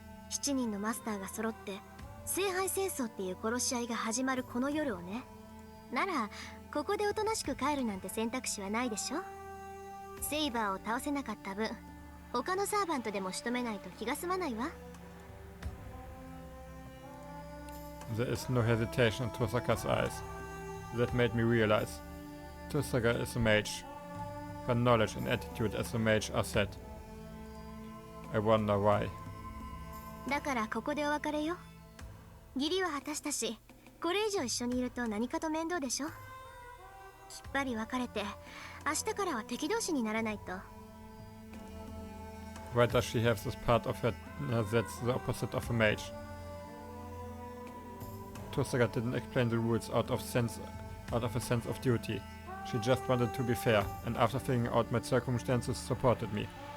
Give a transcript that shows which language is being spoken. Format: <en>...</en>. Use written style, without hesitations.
<ja>7人のマスターが揃って聖杯戦争っていう殺し合いが始まるこの夜をね。ならここでおとなしく帰るなんて選択肢はないでしょ。セイバーを倒せなかった分、他のサーバントでも仕留めないと気が済まないわ。</ja> <en>There is no hesitation in Tosaka's eyes. That made me realize. Tosaka is a mage. Her knowledge and attitude as a mage are set. I wonder why.</en> <ja>だからここでお別れよ。義理は果たしたし、これ以上一緒にいると何かと面倒でしょ。きっぱり別れて、明日からは敵同士にならないと。</ja> <en>Why does she have this part of her that's the opposite of a mage? Tosaka didn't explain the rules out of a sense of duty. She just wanted to be fair, and after figuring out my circumstances, supported me.</en>